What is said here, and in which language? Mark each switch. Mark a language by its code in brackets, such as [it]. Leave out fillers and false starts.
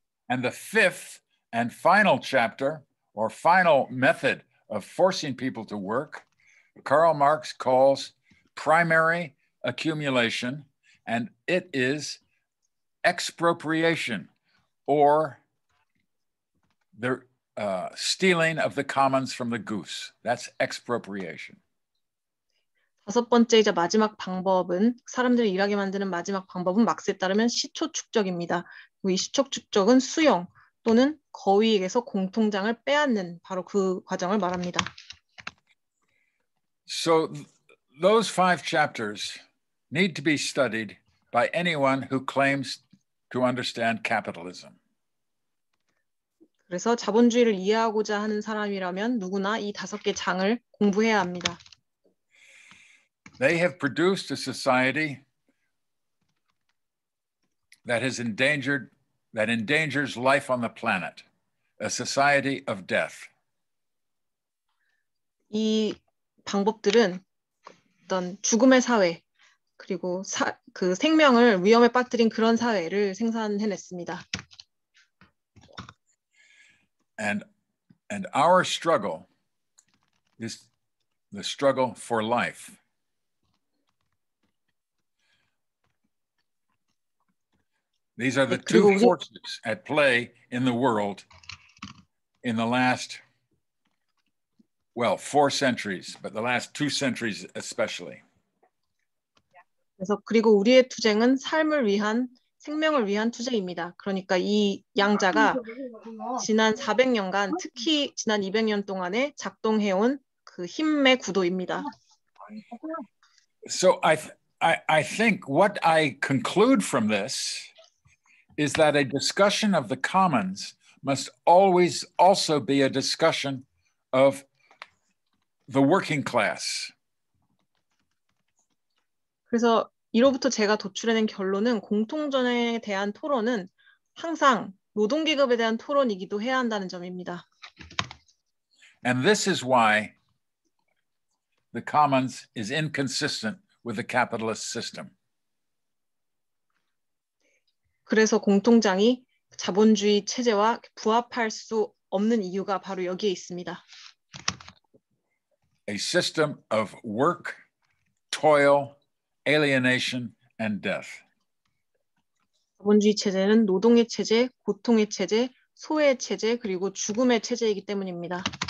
[en] And the fifth and final chapter or final method of forcing people to work, Karl Marx calls primary accumulation, and it is expropriation or the stealing of the commons from the goose. That's expropriation. [ko] 다섯 번째이자 마지막 방법은 사람들을 일하게 만드는 마지막 방법은 막스에 따르면 시초 축적입니다. 이 시초 축적은 수용 또는 거위에게서 공통장을 빼앗는 바로 그 과정을 말합니다. [en] So those 5 chapters need to be studied by anyone who claims to understand capitalism. [ko] 그래서 자본주의를 이해하고자 하는 사람이라면 누구나 이 5개 장을 공부해야 합니다. [en] They have produced a society that endangers life on the planet, a society of death. [ko] 이 방법들은 어떤 죽음의 사회 그리고 그 생명을 위험에 빠뜨린 그런 사회를 생산해냈습니다. [en] And our struggle is the struggle for life. These are the two forces at play in the world in the last, 4 centuries, but the last 2 centuries especially. [ko] 그래서 그리고 우리의 투쟁은 삶을 위한 생명을 위한 투쟁입니다. 그러니까 이 양자가 지난 400년간 특히 지난 200년 동안에 작동해온 그 힘의 구도입니다. [en] So I think what I conclude from this is that a discussion of the commons must always also be a discussion of the working class. [ko] 그래서 이로부터 제가 도출해낸 결론은 공통점에 대한 토론은 항상 노동계급에 대한 토론이기도 해야 한다는 점입니다. [en] And this is why the commons is inconsistent with the capitalist system. [ko] 그래서 공통장이 자본주의 체제와 부합할 수 없는 이유가 바로 여기에 있습니다. [en] A system of work, toil, alienation, and death. [ko] 자본주의 체제는 노동의 체제, 고통의 체제, 소외의 체제, 그리고 죽음의 체제이기 때문입니다.